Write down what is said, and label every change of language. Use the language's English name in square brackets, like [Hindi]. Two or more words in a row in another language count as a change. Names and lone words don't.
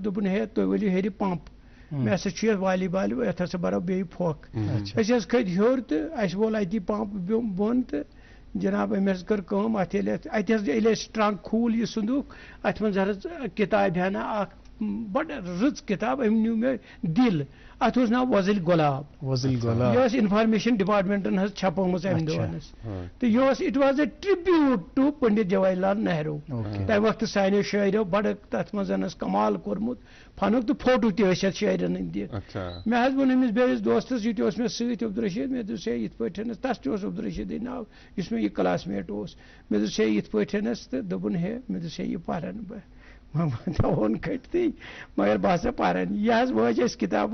[Kashmiri] دوٚپُن ہے تُہۍ ؤلِو ہیٚرِ پمپ مےٚ ہسا چھُ یتھ والی بال یتھ ہسا برو بیٚیہِ پھۄکھ أسۍ حظ کھٔتۍ ہیوٚر تہٕ اسہِ وول اتی پمپ بۄن تہٕ جناب أمۍ حظ کٔر کٲم اتھ اتہِ حظ ییٚلہِ اَسہِ ٹرنک کھوٗل یہِ صندوٗق اتھ منٛز حظ کِتابہِ ہنا اکھ بڑٕ رٕژ کِتاب أمۍ نیوٗ مےٚ دِل اتھ اوس ناو وۄزٕلۍ گۄلاب یہِ ٲس [English] information department [Kashmiri] حظ چھپٲمٕژ امہِ دۄہن تہٕ یہِ اوس [English] it was a tribute to [Kashmiri] پنڈت جواہر لال نہروٗ تمہِ وقتہٕ سانیو شٲعرو بڑٕ تتھ منٛز حظ کمال کوٚرمُت فنُک تہٕ فوٹو تہِ ٲسۍ اتھ شٲعرن ہٕنٛدۍ دِتھ مےٚ حظ ووٚن أمِس بیٚیِس دوستس یہِ تہِ اوس مےٚ سۭتۍ عبدالرشیٖد مےٚ دوٚپُس ہے یِتھ پٲٹھۍ تس تہِ اوس عبدالرشیٖدٕے ناو یُس مےٚ یہِ کلاس میٹ اوس مےٚ دوٚپُس ہے یِتھ پٲٹھۍ تہٕ دوٚپُن ہے مےٚ دوٚپُس ہے یہِ پرن بہٕ ووٚن کھٔٹتھٕے مگر بہٕ ہسا پران یہِ حظ وٲج اَسہِ کِتاب